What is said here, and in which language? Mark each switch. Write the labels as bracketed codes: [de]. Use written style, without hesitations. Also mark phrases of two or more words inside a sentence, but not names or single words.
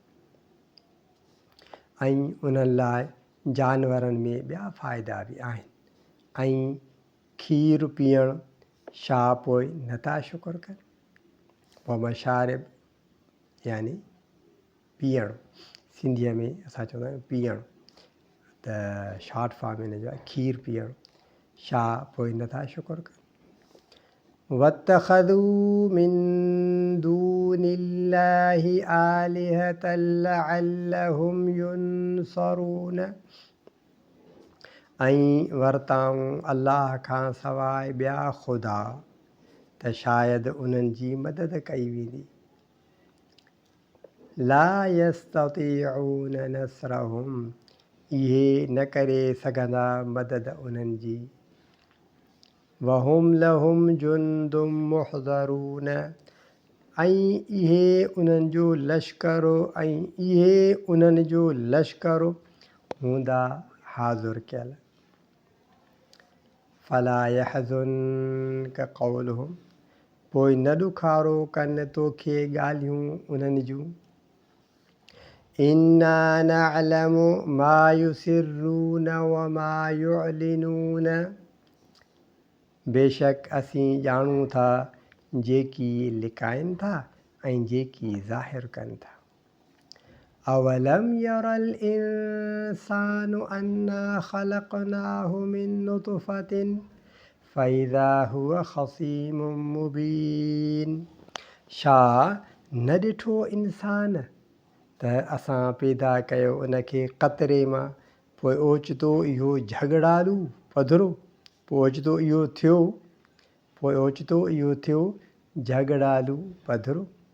[sd] ऐं उन्हनि लाइ जानवरनि में ॿिया फ़ाइदा बि आहिनि ऐं खीरु पीअणु, छा पोइ नथा शुकुर कनि। [ar] ومشارب [sd] यानी पीअणु, सिंधीअ में असां चवंदा आहियूं पीअणु, त [en] short form [sd] हिन जो आहे खीरु पीअणु, छा पोइ नथा शुकुर कनि। [ar] واتخذوا من دون الله آلهة لعلهم ينصرون. [sd] ऐं वरिताऊं अल्लाह खां सवाइ ॿिया ख़ुदा, त शायदि उन्हनि जी मदद कई वेंदी। [ar] لا يستطيعون نصرهم, [sd] इहे न करे सघंदा मदद उन्हनि जी। [ar] وهم لهم جند محضرون. [sd] ऐं इहे उन्हनि जो लश्कर हूंदा हाज़ुर कयल। [ar] فلا يحزنك قولهم, [sd] पोइ न ॾुखारो कनि तोखे ॻाल्हियूं उन्हनि जूं। [ar] إنا نعلم ما يسرون وما يعلنون, [sd] बेशक असीं ॼाणूं था जेकी लिकाइनि था ऐं जेकी ज़ाहिर कनि था। [ar] أولم ير الإنسان أنا خلقناه من نطفة فإذا هو خصيم مبين. [sd] छा न ॾिठो इंसान त असां पैदा कयो उनखे क़तरे मां, पोइ ओचितो इहो झगड़ालू पधरो, पोइ ओचितो इहो थियो झगड़ालू पधरो।